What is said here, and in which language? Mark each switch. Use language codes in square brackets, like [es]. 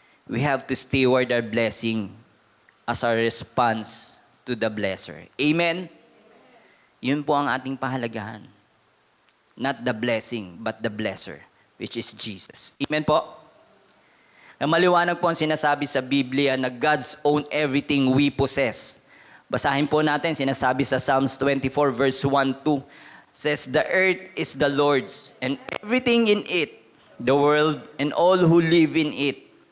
[en] We have to steward our blessing as our response to the blesser. Amen? [tl] Yun po ang ating pahalagahan. [en] Not the blessing, but the blesser, which is Jesus. Amen po? [tl] Na maliwanag po ang sinasabi sa Biblia na [en] God's own everything we possess. [tl] Basahin po natin, sinasabi sa [en] Psalms 24 verse 1-2, says, "The earth is the Lord's, and everything in it, the world and all who live in it.